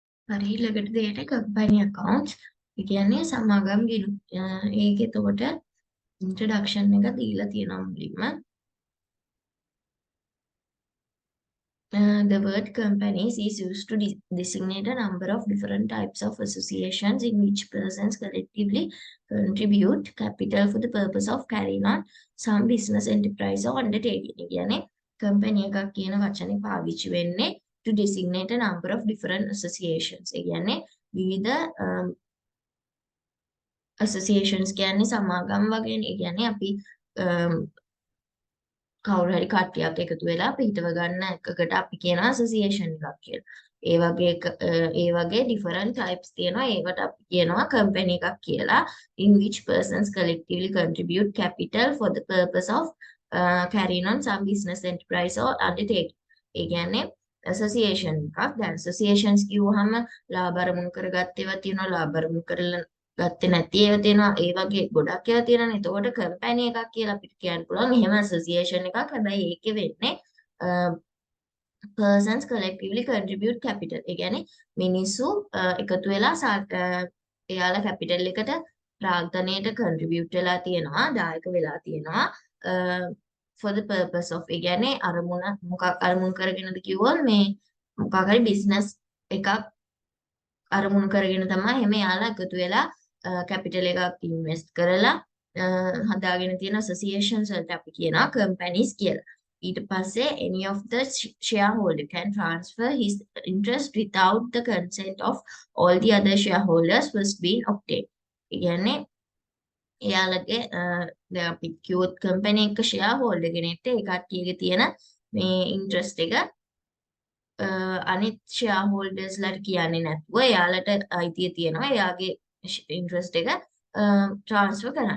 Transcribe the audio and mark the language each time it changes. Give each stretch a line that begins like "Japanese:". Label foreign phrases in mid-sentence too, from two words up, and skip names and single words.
Sinhala: හරි ඊළඟට දෙයට
English: company accounts.
Sinhala: ඒ කියන්නේ සමාගම් ගිණුම්. ඒකේ එතකොට introduction එක දීලා තියෙනවා මුලින්ම.
English: The word companies is used to designate a number of different types of associations in which persons collectively contribute capital for the purpose of carrying on some business enterprise or undertaking.
Sinhala: ඒ කියන්නේ
English: company
Sinhala: එකක් කියන වචනේ පාවිච්චි වෙන්නේ
English: to designate a number of different associations.
Sinhala: ඒ කියන්නේ විවිධ associations කියන්නේ සමාගම් වගේනේ. ඒ කියන්නේ අපි කවුරු හරි කට්ටියක් එකතු වෙලා පිටව ගන්න එකකට අපි කියනවා association එකක් කියලා. ඒ වගේ
English: different types
Sinhala: තියෙනවා. ඒවට අපි කියනවා company එකක් කියලා.
English: In which persons collectively contribute capital for the purpose of carrying on some business enterprise or undertaking.
Sinhala: ඒ කියන්නේ association එකක්. දැන් associations කිව්වහම ලාභ අරමුණු කරගත්ත ඒවා තියෙනවා. ලාභ අරමුණු කරලා ගත්තේ නැති ඒවා තියෙනවා. ඒ වගේ ගොඩක් ඒවා තියෙනවානේ. එතකොට කම්පැනි එකක් කියලා අපිට කියන්න පුළුවන්. එහෙම ඇසෝසියේෂන් එකක්. හැබැයි ඒකේ වෙන්නේ
English: persons collectively contribute capital.
Sinhala: ඒ කියන්නේ මිනිස්සු එකතු වෙලා එයාලා කැපිටල් එකට ප්‍රාග්ධනයට contribute වෙලා තියෙනවා, දායක වෙලා තියෙනවා.
English: For the purpose of
Sinhala: ඒ කියන්නේ අරමුණ මොකක් අරමුණු කරගෙනද කිව්වොත් මේ මොකක් හරි business එකක් අරමුණු කරගෙන තමයි එහෙම යාලා එකතු වෙලා කැපිටල් එකක් ඉන්වෙස්ට් කරලා හදාගෙන තියෙන associations වලට අපි කියනවා companies කියලා. ඊට පස්සේ
English: any of the shareholder can transfer his interest without the consent of all the other shareholders first being obtained.
Sinhala: ඒ කියන්නේ එයාලගේ දැන් අපි කිව්වොත් company එක shareholder කෙනෙක්ට ඒ කට්ටියගේ තියෙන මේ interest එක අනිත් shareholdersලාට කියන්නේ නැතුව එයාලට අයිතිය තියෙනවා එයාගේ interest එක transfer කරන්න.